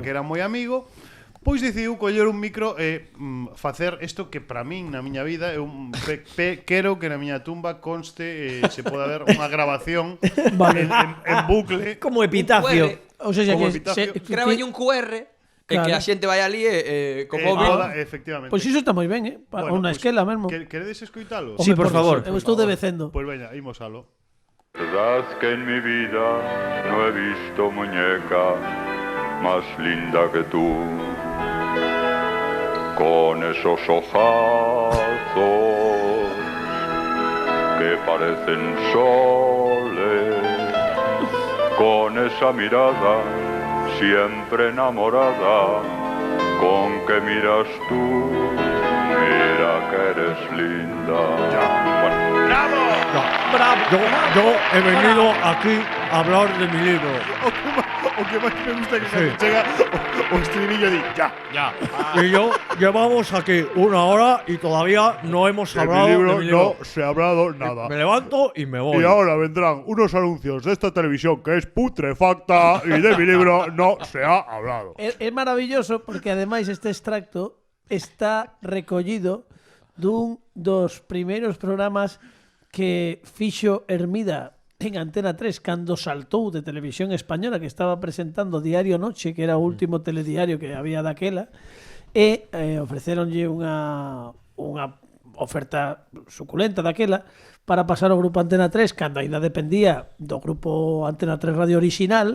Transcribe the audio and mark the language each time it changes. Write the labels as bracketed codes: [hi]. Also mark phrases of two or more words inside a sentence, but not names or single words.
[gl] porque era moi amigo, pois decidiu coller un micro e facer isto que para min na miña vida é un quero que na miña tumba conste se poda ver unha grabación Vale. en bucle. Como epitafio. [es] O sea, [gl] Como que epitafio. Gráballe un QR e que a xente vai ali con móvil. Efectivamente. Pois iso está moi ben, Para Bueno, unha [es] pues, [gl] esquela mesmo. Queredes escoitalo? Sí, por favor. Eu estou debecendo. Pois veña, imos alo. [es] Verdad que en mi vida no he visto muñeca más linda que tú, con esos ojazos que parecen soles, con esa mirada siempre enamorada con que miras tú, mira que eres linda. Yo he venido aquí a hablar de mi libro. [gl] O que máis me gusta que cando chega o estribillo di ya. [es] Y yo llevamos aquí 1 hora y todavía no hemos De mi hablado libro de mi libro. no se ha hablado nada. Me levanto y me voy. Y ahora vendrán unos anuncios de esta televisión que es putrefacta y de mi libro no se ha hablado. [gl] É maravilloso porque ademais este extracto está recollido dun dos primeiros programas que fixo Hermida en Antena 3 cando saltou de Televisión Española, que estaba presentando Diario Noche, que era o último telediario que había daquela, e ofreceronlle unha oferta suculenta daquela para pasar ao grupo Antena 3 cando ainda dependía do grupo Antena 3 Radio Orixinal.